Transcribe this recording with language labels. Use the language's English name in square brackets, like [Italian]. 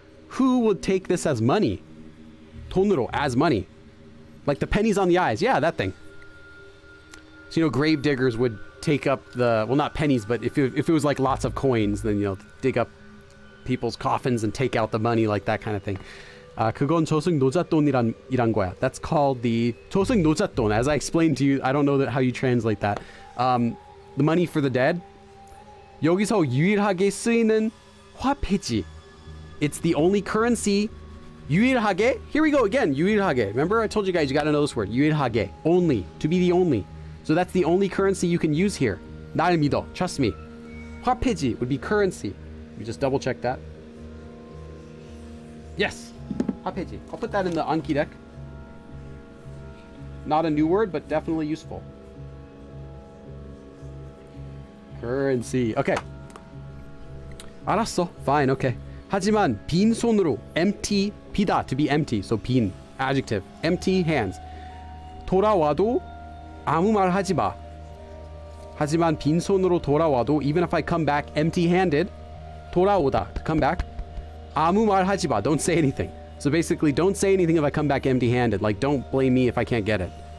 [English] Who would take this as money? 돈으로, as money. Like the pennies on the eyes. Yeah, that thing. So, you know, grave diggers would take up the, well, not pennies, but if it was like lots of coins, then, you know, dig up people's coffins and take out the money, like that kind of thing. [Korean] 그건 저승 노잣돈이란 거야. [English] That's called the 저승 노잣돈. As I explained to you, I don't know how you translate that. The money for the dead. [Korean] 여기서 유일하게 쓰이는 화폐지. [English] It's the only currency. 유일하게. Here we go again. 유일하게. Remember, I told you guys you gotta know this word. 유일하게. Only. To be the only. So that's the only currency you can use here. [Korean] 날 믿어. [English] Trust me. 화폐지 would be currency. Let me just double check that. Yes. 화폐지. I'll put that in the Anki deck. Not a new word, but definitely useful. Currency. Okay. [Korean] 알았어. [English] Fine. Okay. [Korean] 하지만 빈손으로 [English] empty 비다 to be empty. So 빈 adjective. Empty hands. [Korean] 돌아와도 아무 말 하지 마. 하지만 빈손으로 돌아와도 [English] even if I come back empty-handed 돌아오다 to come back [Korean] 아무 말 하지 마. [English] Don't say anything. So basically don't say anything if I come back empty-handed. Like don't blame me if I can't get it.